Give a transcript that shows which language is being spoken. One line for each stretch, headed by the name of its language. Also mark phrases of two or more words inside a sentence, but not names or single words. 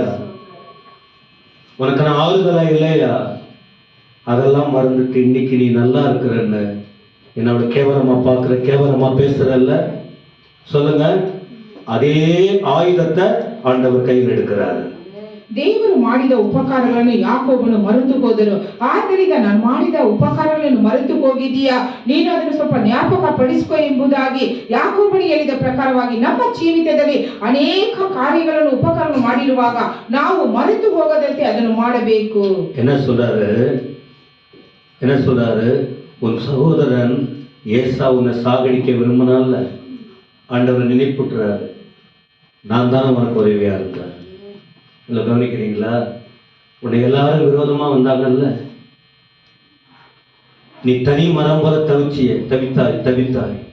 Tamil: உனக்கு நான் ஆறுதலா இல்லையா? அதெல்லாம் மறந்துட்டு இன்னைக்கு நீ நல்லா இருக்கிறன்னு என்னோட கேவலமா பார்க்கிற, கேவலமா பேசுறல்ல, சொல்லுங்க. அதே ஆயுதத்தை ஆண்டவர் கையில் எடுக்கிறாரு.
Kannada: ದೇವರು ಮಾಡಿದ ಉಪಕಾರಗಳನ್ನು ಯಾಕೋಬನು ಮರೆತು ಹೋದರು. ಆದ್ದರಿಂದ ನಾನು ಮಾಡಿದ ಉಪಕಾರಗಳನ್ನು ಮರೆತು ಹೋಗಿದೀಯಾ, ನೀನು ಅದನ್ನು ಸ್ವಲ್ಪ ಜ್ಞಾಪಕ ಪಡಿಸ್ಕೊ ಎಂಬುದಾಗಿ ಯಾಕೋಬನಿಗೆ ಹೇಳಿದ ಪ್ರಕಾರವಾಗಿ ನಮ್ಮ ಜೀವಿತದಲ್ಲಿ ಅನೇಕ ಕಾರ್ಯಗಳನ್ನು ಉಪಕಾರವನ್ನು ಮಾಡಿರುವಾಗ ನಾವು ಮರೆತು ಹೋಗದಂತೆ ಅದನ್ನು ಮಾಡಬೇಕು.
Tamil: என்ன சொல்றாரு, உன் சகோதரன் ஏசா உன்னை சாகடிக்க விரும்பினால ஆண்டவர் நினைப்புட்டுறாரு, நான் தானே உனக்கு உதவியா இருக்கேன். இல்லை கவனிக்கிறீங்களா? உன்னை எல்லாரும் விரோதமா வந்தாங்கல்ல, நீ தனி மரம் போல தவித்தாய்.